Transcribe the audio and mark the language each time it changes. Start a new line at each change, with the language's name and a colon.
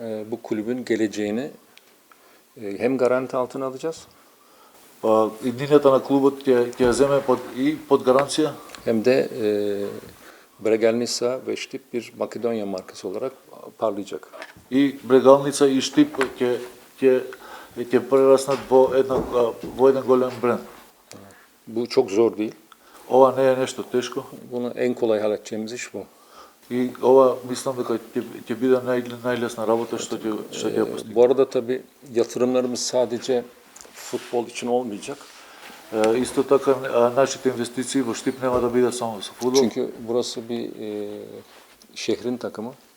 Turkish: bu kulübün geleceğini hem garanti altına alacağız
Macedonian: иднината на клубот ќе ја земе под гаранција
Turkish: hem de Bregelnica ve Štip bir Makedonya markası olarak parlayacak.
Macedonian: и Брегалница и Штип ќе прераснат во еден голем бренд.
Turkish: Bu çok zor değil.
Macedonian: Ова не е нешто тешко
Turkish: Bunu en kolay halledeceğimiz iş bu.
Macedonian: и ова мислам дека ќе биде најлесна работа што ќе ја постигнеме.
Turkish: Bu arada tabii yatırımlarımız sadece futbol için olmayacak.
Macedonian: Исто така нашите инвестиции во Штип нема да бидат само со фудбал.
Turkish: Çünkü burası bir şehrin takımı.